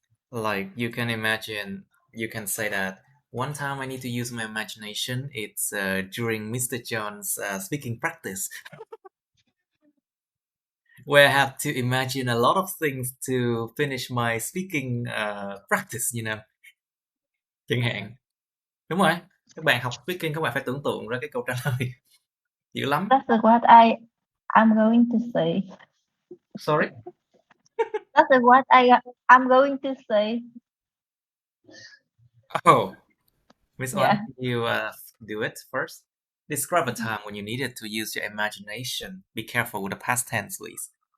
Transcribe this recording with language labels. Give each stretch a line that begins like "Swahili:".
English: Like, you can imagine, you can say that one time I need to use my imagination. It's during Mr. John's speaking practice, where I have to imagine a lot of things to finish my speaking practice, you know.
Vietnamese: Chẳng hạn. Đúng rồi. Các bạn học speaking, các bạn phải tưởng tượng ra cái câu trả lời. Dữ lắm.
English: That's what I'm going to say. Sorry? That's what I'm going to say. Oh, Miss Yeah. Oan, you do it first. Describe a time when you needed to use your imagination. Be careful with the past tense, please.